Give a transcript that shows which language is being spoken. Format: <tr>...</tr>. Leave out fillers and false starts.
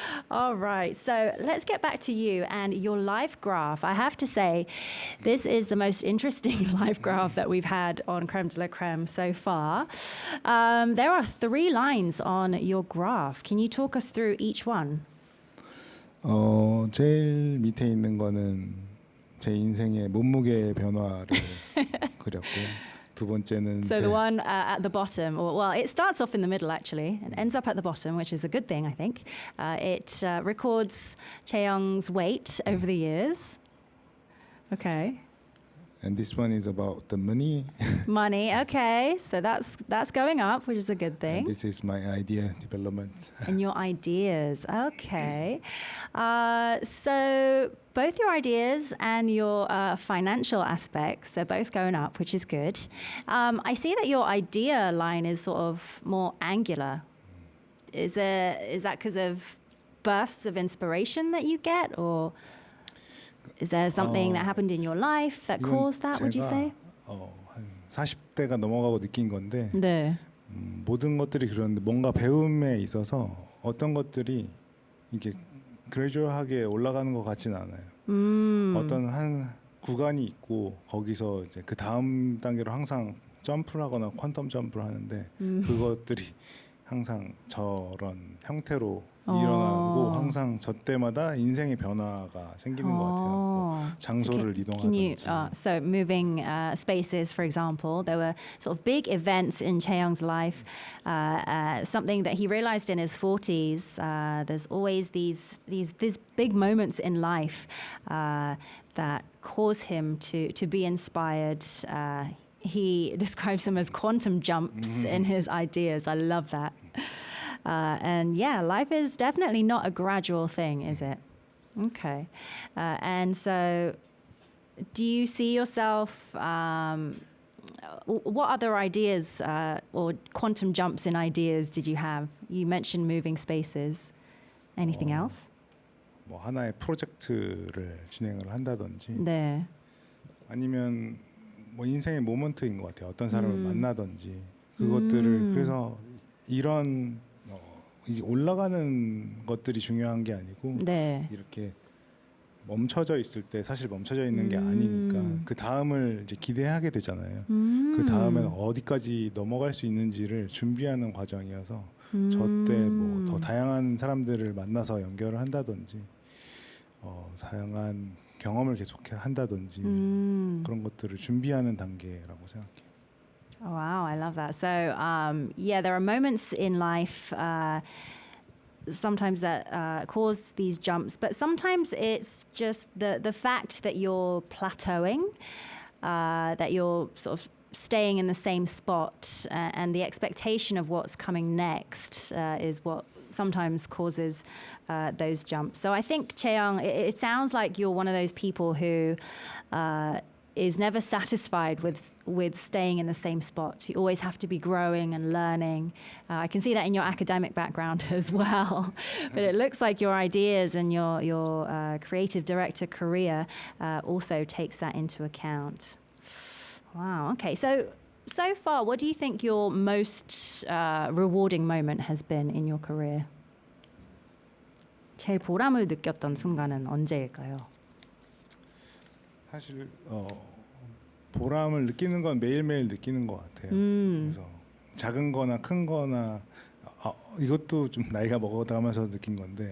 <en>All right, so let's get back to you and your life graph. I have to say, this is the most interesting life graph that we've had on Creme de la Creme so far. There are 3 lines on your graph. Can you talk us through each one?</en> <ko>제일 밑에 있는 거는 제 인생의 몸무게 변화를 그렸고 두 번째는</ko> <en>So the one at the bottom, well, it starts off in the middle actually and ends up at the bottom, which is a good thing, I think. It records Chaeyoung's weight over the years. Okay. And this one is about the money. Money, okay. So that's going up, which is a good And thing. this is my idea development. And your ideas, okay. So both your ideas and your financial aspects, they're both going up, which is good. I see that your idea line is sort of more angular. Is that because of bursts of inspiration that you get, or is there something that happened in your life that</en> <ko>이건</ko> <en>caused that, would you say?</en> <ko>한 40대가 넘어가고 느낀 건데 네. 모든 것들이 그런데 뭔가 배움에 있어서 어떤 것들이 이렇게 그레주얼하게 올라가는 것 같지는 않아요. 어떤 한 구간이 있고 거기서 이제 그 다음 단계로 항상 점프를 하거나 퀀텀 점프를 하는데 그것들이 항상 저런 형태로 일어나고 항상 저 때마다 인생의 변화가 생기는 것 같아요. 뭐 장소를</ko> <en>Can you,</en> <ko>이동하든지.</ko> <en>so moving spaces, for example, there were sort of big events in Chaeyoung's life, something that he realized in his 40s. There's always these big moments in life that cause him to be inspired. He describes them as quantum jumps in his ideas. I love that. And yeah, life is definitely not a gradual thing, is it? Okay. And so do you see yourself, what other ideas or quantum jumps in ideas did you have? You mentioned moving spaces. Anything else?</en> <ko>뭐 하나의 프로젝트를 진행을 한다든지 네. 아니면 뭐 인생의 모먼트인 것 같아요. 어떤 사람을 만나든지 그것들을 그래서 이런 이제 올라가는 것들이 중요한 게 아니고 네. 이렇게 멈춰져 있을 때 사실 멈춰져 있는 게 아니니까 그 다음을 이제 기대하게 되잖아요. 그 다음에는 어디까지 넘어갈 수 있는지를 준비하는 과정이어서 저 때 뭐 더 다양한 사람들을 만나서 연결을 한다든지 다양한 경험을 계속 한다든지 그런 것들을 준비하는 단계라고 생각해요.</ko> <en>Oh, wow, I love that. So, yeah, there are moments in life sometimes that cause these jumps, but sometimes it's just the fact that you're plateauing, that you're sort of staying in the same spot, and the expectation of what's coming next is what sometimes causes those jumps. So I think, Chaeyoung, it sounds like you're one of those people who is never satisfied with staying in the same spot. You always have to be growing and learning. I can see that in your academic background as well. But it looks like your ideas and your creative director career also takes that into account. Wow. Okay. So far, what do you think your most rewarding moment has been in your career?</en> <ko>제일 보람을 느꼈던 순간은 언제일까요? 사실 보람을 느끼는 건 매일매일 느끼는 것 같아요. 그래서 작은 거나 큰 거나 이것도 좀 나이가 먹어가면서 느낀 건데</ko>